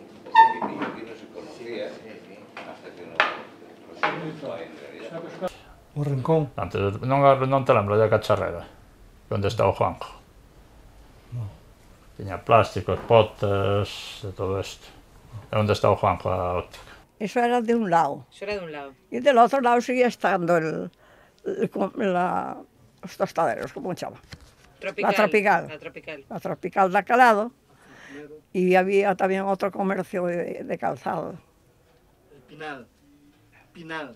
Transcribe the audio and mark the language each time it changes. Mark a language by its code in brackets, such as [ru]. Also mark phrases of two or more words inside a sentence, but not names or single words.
[gl] O pepinillo aquí non se conocía hasta que non en realidad. O Rincón. Antes, non te lembro da Cacharrera, onde está o Juanjo. Tiña plásticos, potes, de todo isto. É onde está o Juanjo, a óptica. [es] Eso era de un lado. Eso era de un lado. Y del otro lado seguía estando los tostaderos, ¿cómo se llama? Tropical. La Tropical. La Tropical. La Tropical de aquel lado. Y había también otro comercio de calzado. El Pinal. Pinal.